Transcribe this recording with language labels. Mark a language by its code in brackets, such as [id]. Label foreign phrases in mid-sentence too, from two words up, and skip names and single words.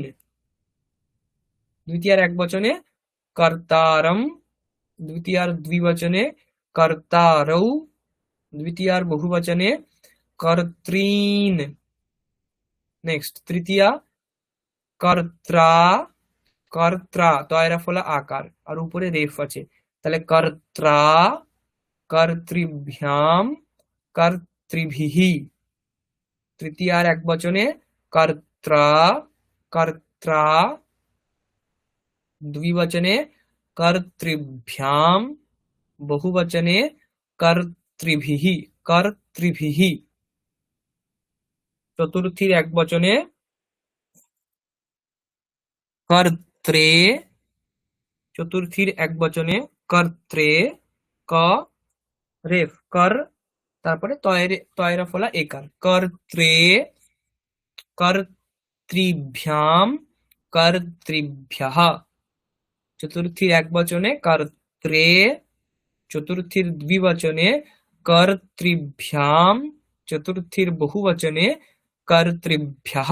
[bn] দ্বিতীয়ার একবচনে কর্তারম, দ্বিতীয়ার দ্বিবচনে কর্তারৌ, দ্বিতীয়ার বহুবচনে কর্তৃন। নেক্সট তৃতীয়া কর্ত্রা, কর্ত্রা তয়রা ফলা আকার আর উপরে রেফ আছে, তাহলে [sa] कर्त्रा, कर्तृभ्याम्, कर्तृभिः। [bn] তৃতীয়ার একবচনে কর্ত্রা, কর্ত্রা, দ্বিবচনে কর্তৃভ্যাম, বহুবচনে কর্তৃভিহি, কর্তৃভিহি। চতুর্থীর একবচনে কর্ত্রে, চতুর্থীর একবচনে কর্ত্রে, ক রেফ কর, তারপরে তয়রা ফলা একার, [sa] कर्त्रे, कर्तृभ्याम्, कर्तृभ्यः। [bn] চতুর্থীর একবচনে কর্ত্রে, চতুর্থীর দ্বিবচনে কর্তৃভ্যাম, চতুর্থীর বহুবচনে কর্তৃভ্যঃ।